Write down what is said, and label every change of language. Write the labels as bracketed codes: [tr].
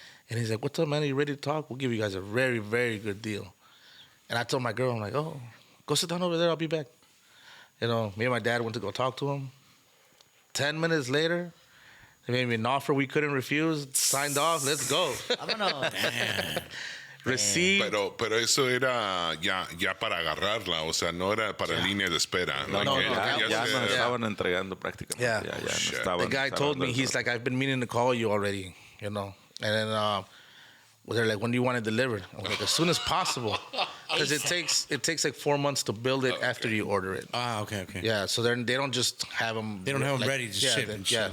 [en] And he's like, what's up, man? Are you ready to talk? We'll give you guys a very, very good deal. And I told my girl, I'm like, oh, go sit down over there. I'll be back. You know, me and my dad went to go talk to him. 10 minutes later, they made me an offer we couldn't refuse. Signed off. Let's go. [es] Vámonos. [en] Received. [es] Pero eso era ya para agarrarla, o sea, no era para línea de espera. No, [en] Like, [es] ya se- nos estaban entregando prácticamente. [en] Yeah. [es] Ya nos [en] Shit. [es] estaban, [en] The guy told me, he's like, I've been meaning to call you already, you know. And then they're like, when do you want it delivered? I'm like, as soon as possible. Because it takes like 4 months to build it after you order it. Ah, okay. Yeah, so they don't just have them. They don't have them ready to ship and shit.